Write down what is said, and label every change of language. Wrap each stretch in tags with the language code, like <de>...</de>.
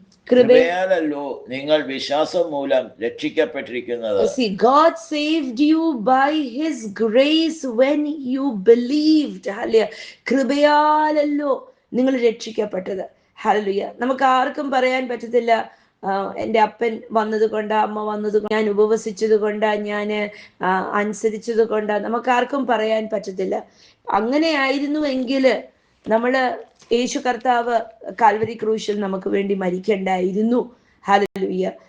<ml>കൃപയാലല്ലോ നിങ്ങൾ വിശ്വാസം മൂലം രക്ഷിക്കപ്പെട്ടിരിക്കുന്നത്.</ml> <en>See, God saved you by his grace when you believed.</en> <ml>Hallelujah. കൃപയാലല്ലോ നിങ്ങൾ രക്ഷിക്കപ്പെട്ടത്. ഹല്ലേലൂയ. നമുക്ക് ആർക്കും പറയാൻ പറ്റത്തില്ല, എൻ്റെ അപ്പൻ വന്നത് കൊണ്ടാ, അമ്മ വന്നത് കൊണ്ട്, ഞാൻ ഉപവസിച്ചത് കൊണ്ടാ, ഞാൻ അനുസരിച്ചത് കൊണ്ടാ, നമുക്കാർക്കും പറയാൻ പറ്റത്തില്ല. അങ്ങനെ ആയിരുന്നുവെങ്കിൽ നമ്മള് യേശു കർത്താവ് കാൽവരി ക്രൂശിൽ നമുക്ക് വേണ്ടി മരിക്കണ്ടായിരുന്നു. ഹല്ലേലൂയ.</ml>